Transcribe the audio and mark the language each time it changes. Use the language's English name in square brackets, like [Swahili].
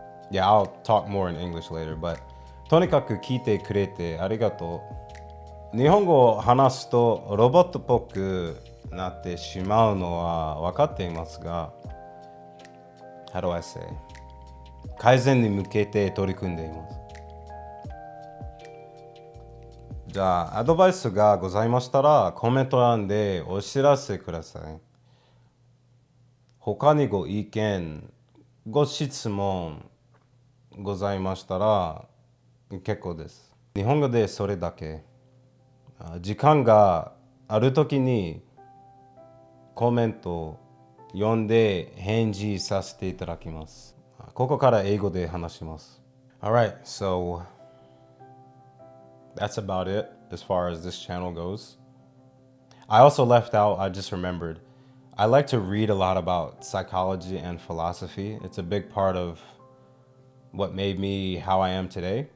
[English] Yeah, I'll talk more in English later, but [Japanese] とにかく聞いてくれてありがとう。日本語を話すとロボットっぽくなってしまうのは分かっていますが、 [English] How do I say? [Japanese] 改善に向けて取り組んでいます。じゃあ、アドバイスがございましたら、コメント欄でお知らせください。他にご意見、ご質問ございましたら結構です。日本語でそれだけ。時間がある時にコメントを読んで返事させていただきます。ここから英語で話します。 [English] Alright, so that's about it as far as this channel goes. I also left out, I just remembered, I like to read a lot about psychology and philosophy. It's a big part of what made me how I am today.